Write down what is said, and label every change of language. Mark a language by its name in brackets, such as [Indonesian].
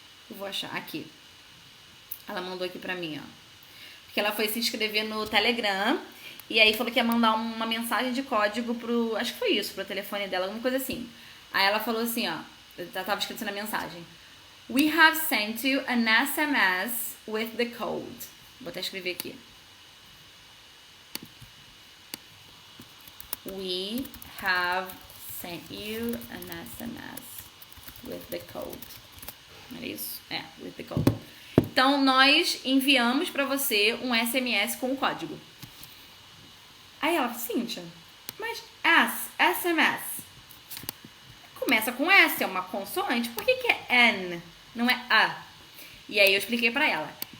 [Portuguese] Eu vou achar. Aqui. Ela mandou aqui pra mim, ó. Porque ela foi se inscrever no Telegram. E aí falou que ia mandar uma mensagem de código pro... Acho que foi isso, pro telefone dela, alguma coisa assim. Aí ela falou assim, ó. Tava escrito na mensagem. [English] We have sent you an SMS with the code. [Portuguese] Vou até escrever aqui. [English] We have sent you an SMS with the code. [Portuguese] Não é isso? É, [English] with the code. [Portuguese] Então, nós enviamos pra você um SMS com o código. Aí ela, Cíntia, mas SMS começa com S, é uma consoante. Por que é N, não é A? E aí eu expliquei pra ela.